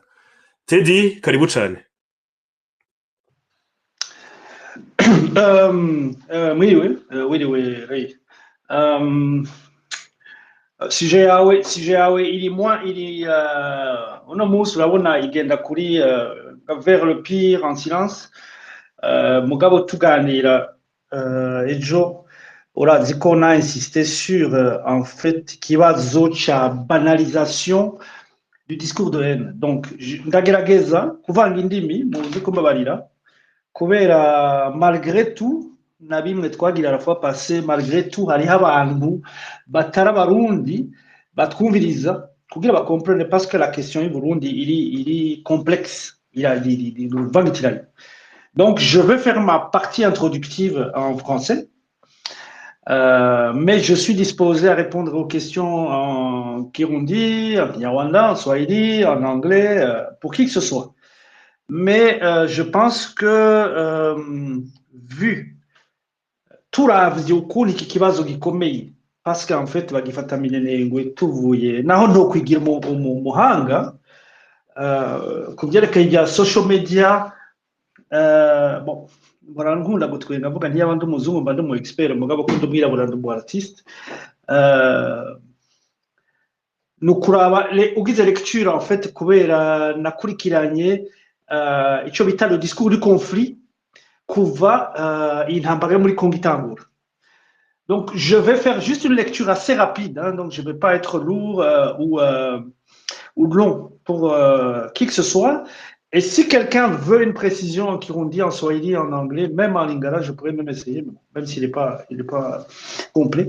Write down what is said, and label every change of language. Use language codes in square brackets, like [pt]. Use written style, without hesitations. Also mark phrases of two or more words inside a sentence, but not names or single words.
[rn] Teddy karibu cyane. Wiriwe Ray. Sije yawe iri uno munsi urabona igenda kuri [fr] vers le pire en silence. [rn] Mugabo tuganira ejo urazi ko na [fr] insisté sur en fait [rn] ikibazo cha [fr] banalisation du discours de haine. [rn] Donc ndagerageza kuvanga indimi muzi ko mbabarira kubera [fr] malgré tout [rn] na bimwe twagira [fr] la fois passée malgré tout [rn] hariho abantu batari abarundi batwumviriza kugira ba comprendre [fr] parce que la question [rn] y'u Burundi iri complexe vangitirayo. [fr] Donc je vais faire ma partie introductive en français, mais je suis disposé à répondre aux questions en Kirundi, en Kinyarwanda, en Swahili, en anglais, pour qui que ce soit. Mais je pense que vu [rn] turavye ukuntu iki kibazo gikomeye [fr] parce qu'en fait [rn] bagifata minenengwe tuvuye naho nto kwigira umuhanga kuvyerekeye ibya [en] social media. [rn] Bon barankunda gutwenga mvuga ntiyaba ndi umuzungu mba ndi mu expert mugabo ko ndumwirabura ndi mu artiste nukuraba ugize [fr] lecture en fait [rn] kubera nakurikiranye ico bita [fr] le discours du conflit [rn] kuva intambara yo muri Congo itangura. [fr] Donc je vais faire juste une lecture assez rapide, hein, donc je vais pas être lourd ou long pour qui que ce soit. Et si quelqu'un veut une précision en Kirundi, en Swahili, en anglais, même en Lingala, je pourrais même essayer, même s'il n'est pas complet.